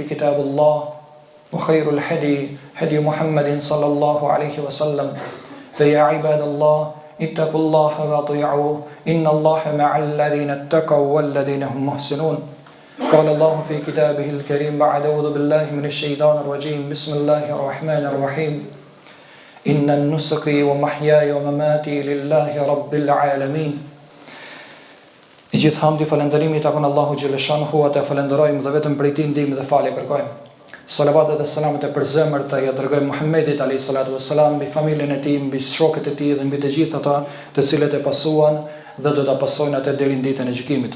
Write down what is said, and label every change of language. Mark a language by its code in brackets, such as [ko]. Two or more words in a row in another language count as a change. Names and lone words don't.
[ar] كتاب الله وخير الهدي هدي محمد صلى الله عليه وسلم فيا عباد الله اتقوا الله واطيعوه إن الله مع الذين اتقوا والذين هم محسنون قال الله في كتابه الكريم بعد أعوذ بالله من الشيطان الرجيم بسم الله الرحمن الرحيم إن النسك ومحياي ومماتي لله رب العالمين [sq] I gjithë hamdi falënderimi takon Allahu xhaleshanuhu ata falenderojmë dhe vetëm prej tij ndihmë dhe falje kërkojmë. Salavatet dhe selamet e përzemërta ja dërgojmë Muhammedit [ar] عليه الصلاة والسلام, [sq] mbi familjen e tij, mbi shokët e tij dhe mbi të gjithë ata të cilët e pasuan dhe do ta pasojnë atë deri në ditën e gjykimit.